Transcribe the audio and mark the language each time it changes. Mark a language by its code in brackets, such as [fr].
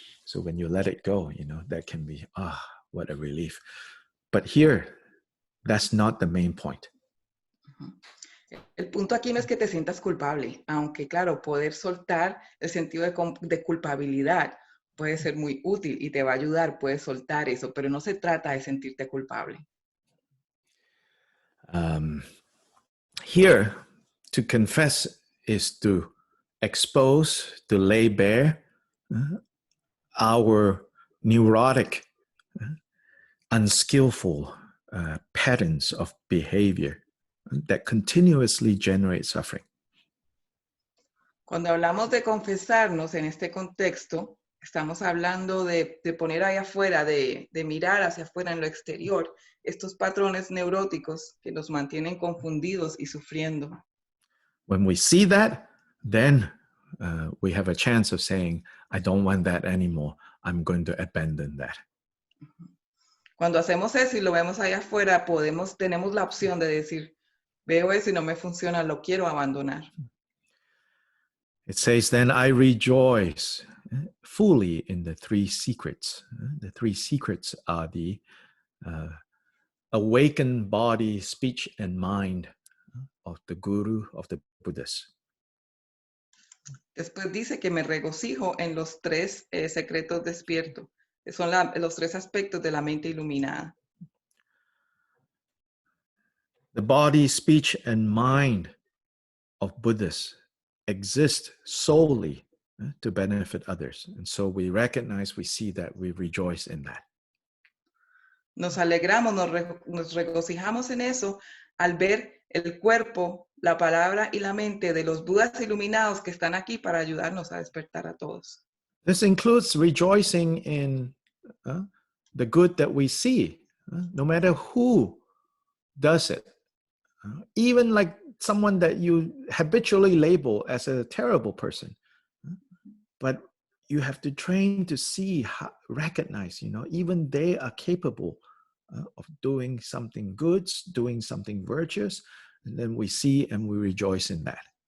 [en] So when you let it go, that can be, what a relief. But here, that's not the main point. [es] El punto aquí no es que te sientas culpable, aunque claro, poder soltar el sentido de culpabilidad puede ser muy útil y te va a ayudar, puedes soltar eso, pero no se trata de sentirte culpable. [en] Here, to confess is to expose, to lay bare our neurotic, unskillful patterns of behavior that continuously generate suffering. [es] Cuando hablamos de confesarnos en este contexto, estamos hablando de poner ahí afuera, de mirar hacia afuera en lo exterior, estos patrones neuróticos que nos mantienen confundidos y sufriendo. [en] When we see that, then we have a chance of saying, I don't want that anymore. I'm going to abandon that. [es] Cuando hacemos eso y lo vemos ahí afuera, tenemos la opción de decir, veo eso y no me funciona, lo quiero abandonar. [en] It says, then I rejoice fully in the three secrets. The three secrets are the awakened body, speech, and mind of the Guru, of the Buddhas. [es] Después dice que me regocijo en los tres secretos despiertos, que son los tres aspectos de la mente iluminada. [en] The body, speech, and mind of Buddhas exist solely to benefit others. And so we recognize, we see that, we rejoice in that. [es] Nos alegramos, nos regocijamos en eso al ver el cuerpo, la palabra y la mente de los Budas iluminados que están aquí para ayudarnos a despertar a todos. [en] This includes rejoicing in the good that we see, no matter who does it. Even like someone that you habitually label as a terrible person. But you have to train to see, recognize, even they are capable of doing something good, doing something virtuous, and then we see and we rejoice in that.